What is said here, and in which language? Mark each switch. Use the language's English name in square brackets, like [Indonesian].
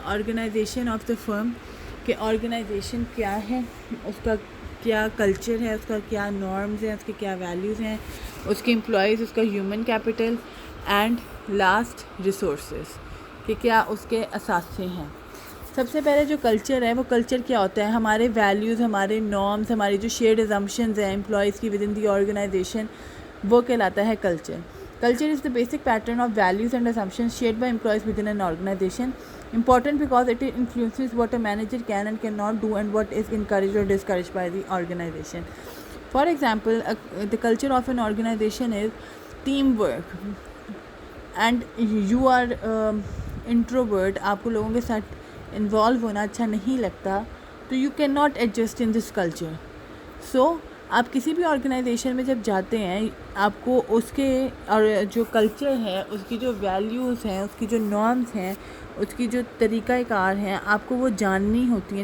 [English] organisation of the firm, [Urdu] کہ organization کیا ہے, اس کا کیا کلچر ہے, اس کا کیا نارمز ہیں, اس کے کیا ویلیوز ہیں, اس کے امپلائیز, اس کا human capital, and last resources, کہ کیا اس کے اثاثے ہیں. سب سے پہلے جو کلچر ہے وہ کلچر کیا ہوتا ہے, ہمارے ویلیوز, ہمارے نارمز, ہماری جو شیئرڈ ازمپشنز ہیں امپلائیز کی [English] within the organisation, [Urdu] وہ کہلاتا ہے culture. [English] Culture is the basic pattern of values and assumptions shared by employees within an organization. Important because it influences what a manager can and cannot do and what is encouraged or discouraged by the organization. For example, the culture of an organization is teamwork. And you are introvert, [Urdu] آپ کو لوگوں کے ساتھ involve ہونا اچھا نہیں لگتا, تو [English] you cannot adjust in this culture. [Urdu] So آپ کسی بھی آرگنائزیشن میں جب جاتے ہیں آپ کو اس کے اور جو کلچر ہے, اس کی جو ویلیوز ہیں, اس کی جو نارمز ہیں, اس کی جو طریقہ کار ہیں, آپ کو وہ جاننی ہوتی ہیں.